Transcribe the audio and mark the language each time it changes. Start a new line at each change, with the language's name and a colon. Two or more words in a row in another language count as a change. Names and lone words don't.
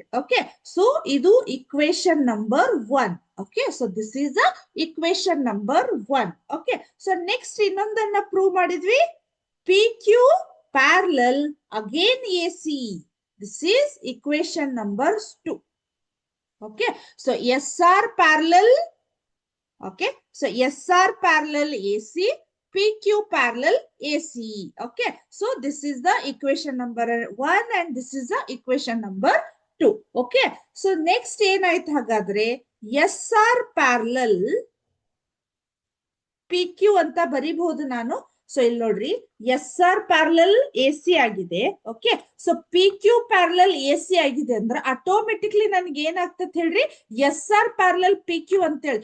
English: Okay, so
Kannada: ಇದು
English: equation number 1. Okay, so this is a equation number 1. Okay, so next
Kannada: ಇನ್ನೊಂದನ್ನ ಪ್ರೂವ್ ಮಾಡಿದ್ವಿ,
English: PQ parallel again AC. This is equation number 2. Okay, so SR parallel, okay, so SR parallel AC, PQ parallel AC. Okay, so this is the equation number 1 and this is the equation number 2. Okay, so next
Kannada: ಏನಾಯ್ತು ಹಾಗಾದ್ರೆ,
English: SR parallel PQ
Kannada: ಅಂತ ಬರಿಬಹುದು ನಾನು. ಸೊ ಇಲ್ಲಿ ನೋಡ್ರಿ,
English: SR parallel AC
Kannada: ಆಗಿದೆ.
English: Okay, so PQ parallel AC
Kannada: ಆಗಿದೆ ಅಂದ್ರೆ ಆಟೋಮೆಟಿಕ್ಲಿ ನನ್ಗೆ ಏನಾಗ್ತದೆ ಹೇಳ್ರಿ,
English: SR parallel PQ
Kannada: ಅಂತ ಹೇಳಿ.